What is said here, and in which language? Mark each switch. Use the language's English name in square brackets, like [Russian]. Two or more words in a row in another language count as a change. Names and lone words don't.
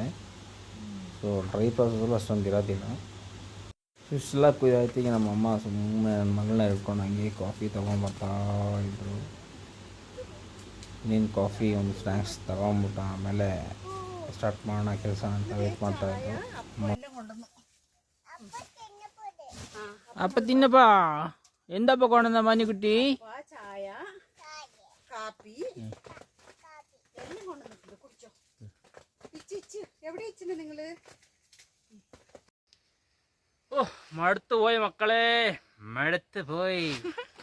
[Kannada] ಸೊ ಡ್ರೈ ಪ್ರಾಸೆಸ್ಸಲ್ಲೂ ಅಷ್ಟೊಂದು ಇರೋದಿಲ್ಲ. ಇಷ್ಟೆಲ್ಲ ಕುಯ್ದಾಯ್ತಿಗೆ ನಮ್ಮಮ್ಮ ಸುಮ್ಮನೆ ನನ್ನ ಮಗಳನ್ನ ಹಿಡ್ಕೊಂಡು ಹಂಗೆ ಕಾಫಿ ತೊಗೊಂಬರ್ತಾ ಇದ್ದರು. ಇನ್ನೇನು ಕಾಫಿ ಒಂದು ಸ್ನ್ಯಾಕ್ಸ್ ತಗೊಂಬಿಟ್ಟು ಆಮೇಲೆ ಸ್ಟಾರ್ಟ್ ಮಾಡೋಣ ಕೆಲಸ ಅಂತ ವೇಟ್ ಮಾಡ್ತಾಯಿದ್ರು. [Malayalam] അപ്പൊ തിന്നപ്പാ എന്താ കൊണ്ടുവന്ന മഞ്ഞുകുട്ടി? ചായ, കാപ്പി എല്ലാം കൊണ്ടുവന്നിട്ടുണ്ട്, കുടിച്ചോ. എവിടെ ഇച്ചിന് നിങ്ങള്? ഓ മടുത്തു പോയി മക്കളെ, മടുത്ത് പോയി.